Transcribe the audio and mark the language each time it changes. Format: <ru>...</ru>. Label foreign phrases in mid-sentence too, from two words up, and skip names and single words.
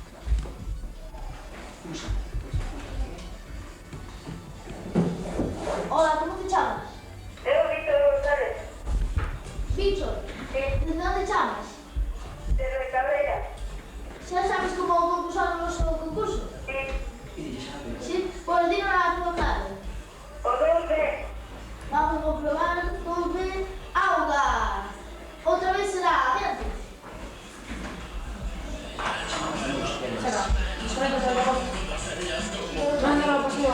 <es>Hola, ¿cómo te llamas?</es> <gl>Eu, Víctor González,</gl> <es>Víctor. sí, ¿Desde dónde llamas? desde Cabrera, ¿Ya sabes cómo concursar nuestro concurso? sí,</es> <gl>E dille xa, pero...</gl> <es>Sí, pues dinos a tu madre.</es> <gl>o 2B,</gl> <es>Vamos a comprobar con B. Auga. Otra vez será. Adiante. Será.</es> <gl>Desconecta o teléfono. Mándalo ao pasillo.</gl>